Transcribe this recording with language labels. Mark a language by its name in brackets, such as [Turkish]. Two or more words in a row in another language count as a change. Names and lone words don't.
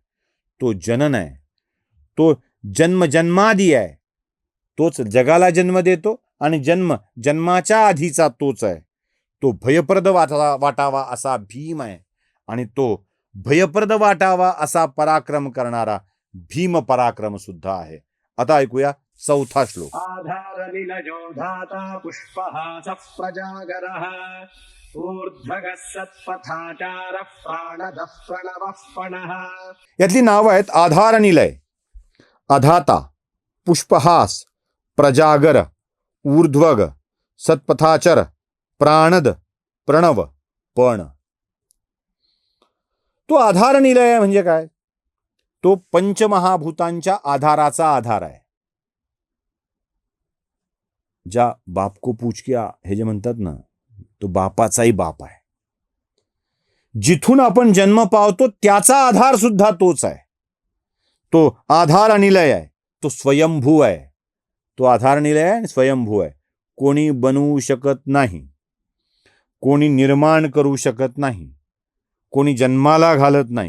[Marathi] तो जनन आहे, तो जन्म जन्मादी आहे, तोच जगाला जन्म देतो आणि जन्म जन्माच्या आधीचा तोच आहे. तो भयप्रद वाटावा असा भीम आहे आणि तो भयप्रद वाटावा असा पराक्रम करणारा भीम पराक्रम सुद्धा आहे. आता ऐकूया चौथा श्लोक. [Sanskrit] आधारनिलयो धाता पुष्पहासः प्रजागरः ऊर्ध्वगः सत्पथाचारः प्राणदः प्रणवः पणः. [Marathi] यातली नावं आहेत आधार निलय, अधाता, पुष्पहास, प्रजागर, ऊर्ध्वग, सत्पथाचर, प्राणद, प्रणव, पण. तो आधार निलय म्हणजे काय? तो पंचमहाभूतांच्या आधाराचा आधार आहे. [Hindi] ज्या बाप को पूछ किया हे [Marathi] जे म्हणतात ना, तो बापाचाही बाप आहे. जिथून आपण जन्म पावतो त्याचा आधार सुद्धा तोच आहे. तो आधार निलय आहे, तो स्वयंभू आहे. तो आधार निलय आहे आणि स्वयंभू आहे. कोणी बनवू शकत नाही, कोणी निर्माण करू शकत नाही, कोणी जन्माला घालत नाही.